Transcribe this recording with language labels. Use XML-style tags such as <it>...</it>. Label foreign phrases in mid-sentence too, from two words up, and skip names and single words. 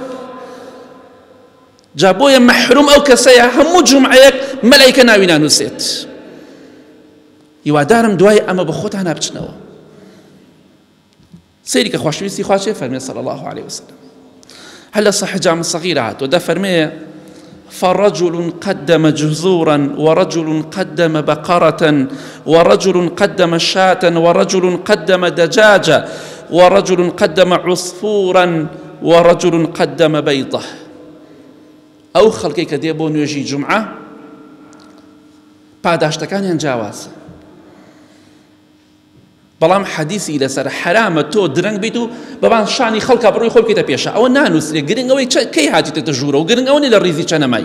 <ckb>جا بۆیە مەحروم ئەو کەسەیە هەموو جومعەیەک مەلایکە ناوی نانووسێت. هیوادارم دوای ئەمە بە خۆتان نابچنەوە. سەیری کە خۆشەویستی خوا چێ فەرمێ</ckb> <ar>صلی الله عليه وسلم،</ar> <ckb>هەر لە صحیح جامع الصغیرە هاتووە، دەفەرمێ</ckb> <ar>فرجل قدم جزورا ورجل قدم بقرة ورجل قدم شاة ورجل قدم دجاجة ورجل قدم عصفورا ورجل قدم بيضة.</ar> <ckb>ئەو خەڵکەی کە دێ بۆ نوێژی جومعە پاداشتەکانیان جیاوازە، بەڵام حەدیثی لەسەر حرامە تۆ درەنگ بیت و بەبان شانی خەڵکە بڕۆی خۆ بکەیتە پێشە. ئەوە نانووسرێ، گرنگ ئەوەی کەی هاتیتە ژوورە و گرنگ ئەوەی لە ڕیزی چەنەمای.</ckb>